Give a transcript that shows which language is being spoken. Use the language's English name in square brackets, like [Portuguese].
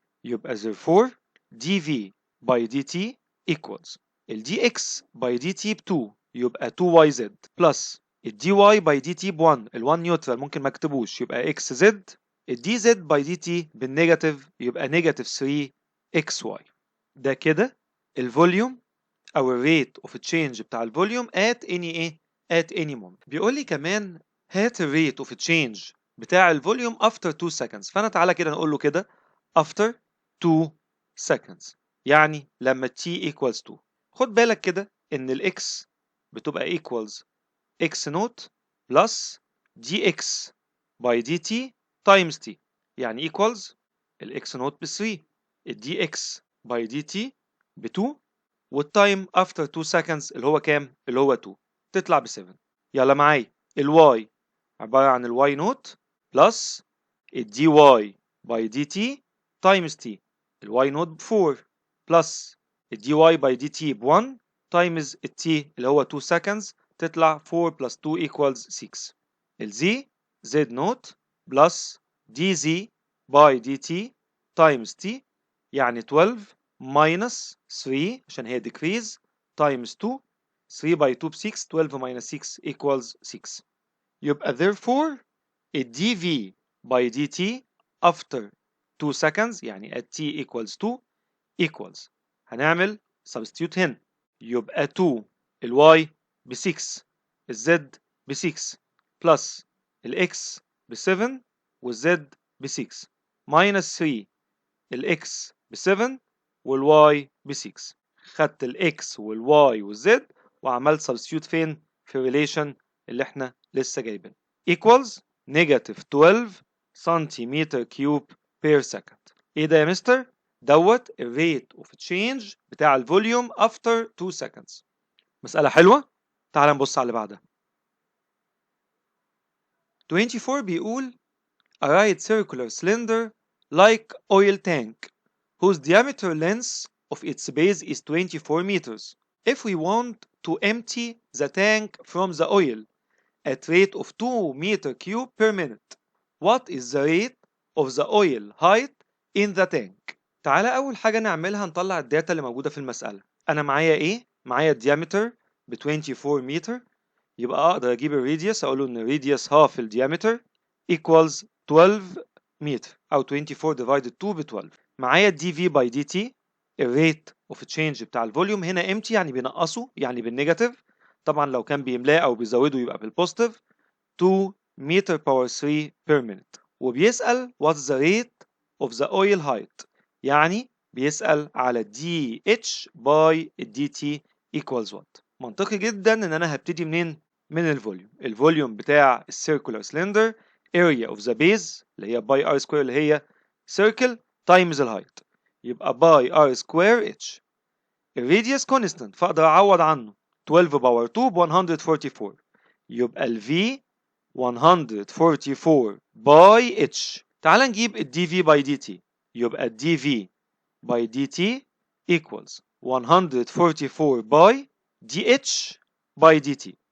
[Arabic] يبقى therefore dv by dt equals ال dx by dt ب 2 يبقى 2yz plus ال dy by dt ب 1 ال 1 نيوترال ممكن ما اكتبوش يبقى xz ال dz by dt بالنيجاتيف يبقى نيجاتيف 3xy. ده كده الفوليوم او الريت اوف تشينج بتاع الفوليوم at any moment. بيقول لي كمان هات الريت اوف تشينج بتاع الفوليوم after 2 seconds. فانا تعالى كده نقول له كده [English] after 2 seconds [Arabic] يعني لما t equals 2. خد بالك كده ان الاكس بتبقى equals x نوت plus dx by dt times t يعني equals الاكس نوت ب 3 ال dx by dt ب 2 والتايم after 2 seconds اللي هو كام؟ اللي هو 2 تطلع ب 7. يلا معايا الواي عبارة عن الواي نوت plus ال dy by dt times t الواي نوت ب 4 plus ال dy by dt ب 1 times ال t اللي هو 2 seconds تطلع 4 plus 2 equals 6. ال z نوت plus dz by dt times t يعني 12 minus 3 عشان هي decrease times 2 3 by 2 ب 6 12 minus 6 equals 6. يبقى therefore ال dv by dt after 2 seconds يعني at t equals 2 equals هنعمل substitute هنا يبقى 2 ال y ب 6 ال z ب 6 plus ال x ب 7 وال z ب 6 minus 3 ال x ب 7 وال y ب 6. خدت ال x وال y وال z وعملت substitute فين؟ في relation اللي احنا لسه جايبين [English] equals negative 12 [Arabic] سنتيمتر كيوب per second. ايه ده يا مستر؟ دوت الريت اوف تشينج بتاع الفوليوم after 2 seconds. مسألة حلوة؟ تعال نبص على اللي بعدها. [English] 24 [Arabic] بيقول [English] a right circular cylinder like oil tank whose diameter length of its base is 24 meters. If we want to empty the tank from the oil at rate of 2 meter cube per minute, what is the rate of the oil height in the tank؟ [Arabic] تعالى أول حاجة نعملها نطلع الداتا اللي موجودة في المسألة. أنا معايا إيه؟ معايا الديامتر ب 24 متر يبقى أقدر أجيب الراديوس أقول له إن الراديوس half الديامتر equals 12 متر أو 24 divided 2 ب 12. معايا الدي في باي دي تي الريت اوف تشينج بتاع الفوليوم هنا امتي يعني بينقصه يعني بالنيجاتيف. طبعا لو كان بيملاه أو بيزوده يبقى بالبوزيتيف 2 متر باور 3 per minute. وبيسأل [English] what's the rate of the oil height [Arabic] يعني بيسأل على dH by dt equals what. منطقي جدا ان انا هبتدي منين؟ من الفوليوم. الفوليوم بتاع السيركولار سلندر [English] area of the base [Arabic] اللي هي باي r square اللي هي circle times الهايت يبقى باي r square h. الراديوس constant فاقدر اعوض عنه 12 باور 2 ب 144 يبقى ال v 144 باي h. تعال نجيب ال dv by dt يبقى ال dv by dt equals 144 by dh by dt.